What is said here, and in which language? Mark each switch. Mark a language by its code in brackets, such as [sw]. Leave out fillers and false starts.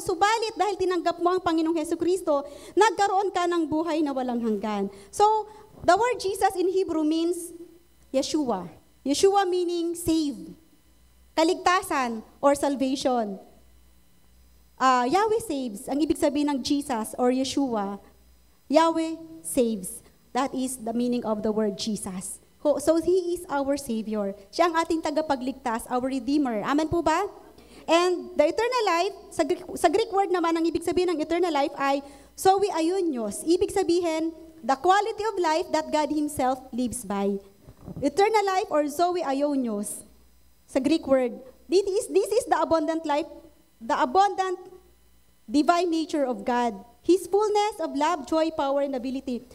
[tl] Subalit dahil tinanggap mo ang Panginoong Hesukristo, nagkaroon ka ng buhay na walang hanggan. [en] So, the word Jesus in Hebrew means Yeshua. Yeshua meaning save. [tl] Kaligtasan [en] or salvation. [tl] Yahweh saves. Ang ibig sabihin ng Jesus or Yeshua, Yahweh saves. [en] That is the meaning of the word Jesus. So He is our Savior. [tl] Siya ang ating tagapagligtas, [en] our Redeemer. Amen po ba? And the eternal life, sa Greek word naman, [tl] ang ibig sabihin ng [en] eternal life ay zoe aionios. [tl] Ibig sabihin, [en] the quality of life that God Himself lives by. Eternal life or zoe aionios. Sa Greek word, this is the abundant life, the abundant divine nature of God. His fullness of love, joy, power, and ability.